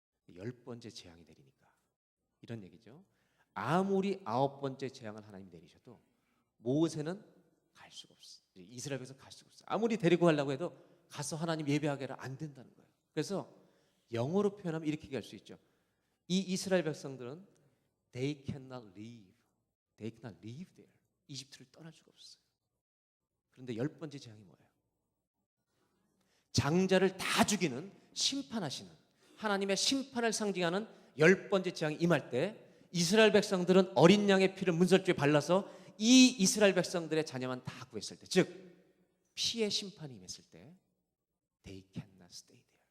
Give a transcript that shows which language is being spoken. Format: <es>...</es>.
<ko>10번째 재앙이 내리니까 이런 얘기죠. 아무리 9번째 재앙을 하나님이 내리셔도 모세는 갈 수가 없어. 이스라엘 백성 갈 수가 없어. 아무리 데리고 가려고 해도 가서 하나님 예배하게 하라 안 된다는 거예요. 그래서 영어로 표현하면 이렇게 얘기할 수 있죠. 이 이스라엘 백성들은</ko> <en>they cannot live there.</en> <ko>이집트를 떠날 수가 없었어요. 그런데 10번째 재앙이 뭐예요? 장자를 다 죽이는 심판하시는 하나님의 심판을 상징하는 10번째 재앙이 임할 때 이스라엘 백성들은 어린 양의 피를 문설주에 발라서 이 이스라엘 백성들의 자녀만 다 구했을 때, 즉 피의 심판이 임했을 때</ko> <en>they cannot stay there.</en>